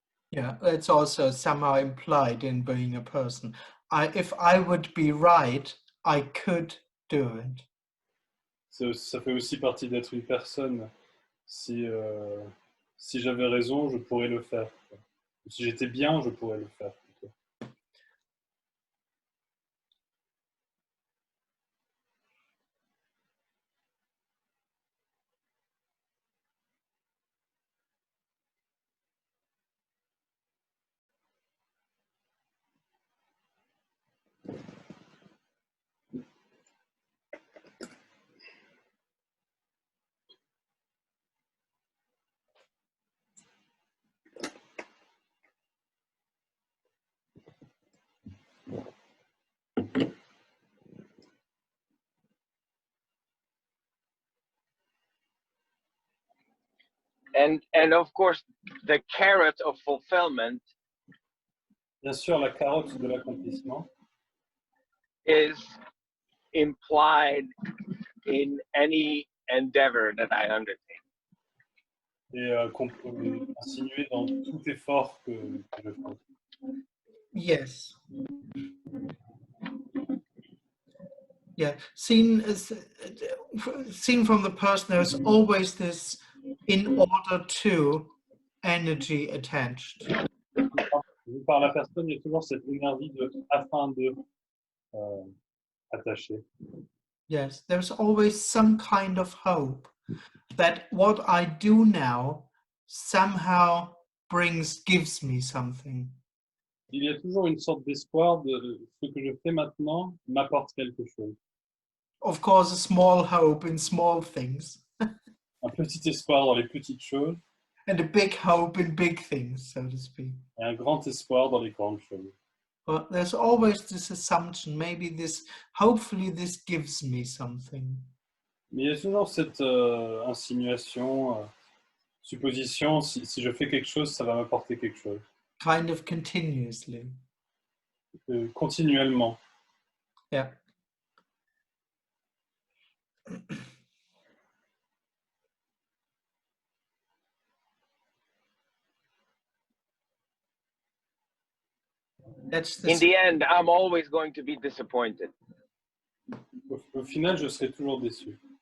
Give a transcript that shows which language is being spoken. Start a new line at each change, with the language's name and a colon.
English: Yeah, that's also somehow implied in being a person. If I would be right, I could do it.
French: Ça fait aussi partie d'être une personne. Si j'avais raison, je pourrais le faire. Si j'étais bien, je pourrais le faire. Plutôt.
English: And of course, the carrot of fulfillment
French: Bien sûr, la carotte de l'accomplissement
English: is implied in any endeavor that I undertake.
French: est insinuée dans tout effort que je fais.
English: Yes. Yeah, seen from the person, there's always this in order to energy attached.
French: Vu par la personne, il y a toujours cette énergie de afin de attaché.
English: Yes, there's always some kind of hope that what I do now somehow gives me something.
French: Il y a toujours une sorte d'espoir de ce que je fais maintenant m'apporte quelque chose.
English: Of course, a small hope in small things,
French: Un petit espoir dans les petites choses
English: and a big hope in big things, so to speak.
French: et un grand espoir dans les grandes choses.
English: But there's always this assumption, maybe hopefully this gives me something.
French: Mais il y a toujours cette insinuation, supposition, si je fais quelque chose, ça va m'apporter quelque chose.
English: Kind of continuously.
French: Continuellement.
English: Yeah. In the end, I'm always going to be disappointed.
French: Au final, je serai toujours déçu.